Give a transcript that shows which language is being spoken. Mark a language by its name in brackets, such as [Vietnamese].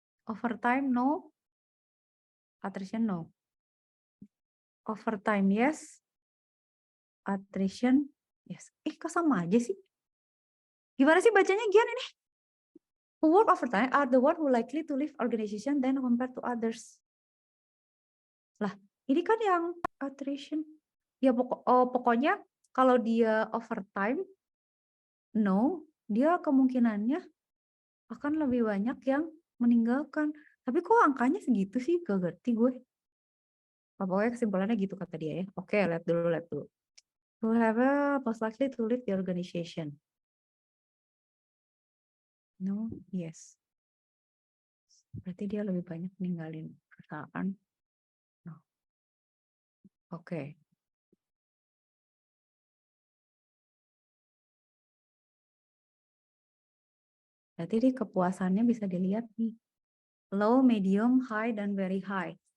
[English] Overtime no, attrition no. Overtime yes, attrition yes. [Indonesian] Kok sama aja sih? Gimana sih bacanya Gian ini? [English] Who work overtime are the one who likely to leave organization than compared to others. [Indonesian] Lah, ini kan yang attrition. Ya pokoknya kalau dia overtime, no, dia kemungkinannya akan lebih banyak yang meninggalkan. Tapi kok angkanya segitu sih? Gak ngerti gue. Pokoknya kesimpulannya gitu kata dia ya. Oke, lihat dulu. [English] Who have a most likely to leave the organization. No, yes. [Indonesian] Berarti dia lebih banyak ninggalin perusahaan. No. Oke. Berarti di kepuasannya bisa dilihat nih. Low, medium, high, dan very high.